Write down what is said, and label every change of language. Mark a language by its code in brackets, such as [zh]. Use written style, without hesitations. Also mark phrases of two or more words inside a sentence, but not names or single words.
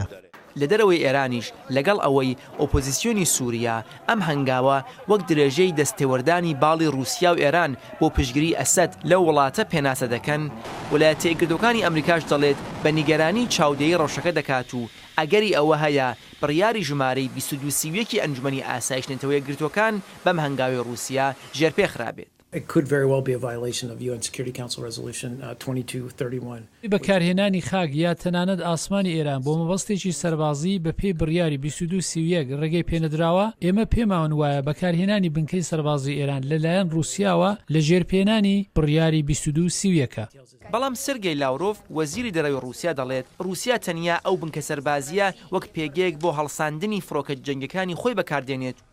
[ckb] لە دەرەوەی ئێرانیش لەگەڵ ئەوەی ئۆپۆزیسیۆنی سووریا ئەم هەنگاوە وەک درێژەی دەستێوەردانی باڵی رووسیا و ئێران بۆ پشگیری ئەسەد لەو وڵاتە پێناسە دەکەن ویلایەتە یەکگرتووەکانی ئەمریکاش دەڵێت بە نیگەرانی چاودێری ڕەوشەکە دەکات و ئەگەری ئەوە هەیە بڕیاری ژمارەی 22 ئەنجومەنی ئاسایش نێتەوە یەکگرتووەکان بەم هەنگاوی رووسیا ژێرپێخرابێت. [en] It could very well be a violation of UN Security Council Resolution 2231. [ckb] بەکارهێنانی خاک یا تەنانەت ئاسمانی ئێران بۆ مەبەستێکی سەربازی بە پێی بڕیاری 22 ڕێگەی پێنەدراوە ئێمە پێماون وایە بەکارهێنانی بنکەی سەربازی ئێران لەلایەن رووسیاوە لە ژێرپێنانی بڕیاری 22 بەڵام سێرگێی لاورۆف وەزیری دەرەوەی رووسیا دەڵێت رووسیا تەنیا ئەو بنکە سەربازیە وەک پێگەیەک بۆ هەڵساندنی فڕۆکە جەنگەکانی خۆی بەکاردێنێت.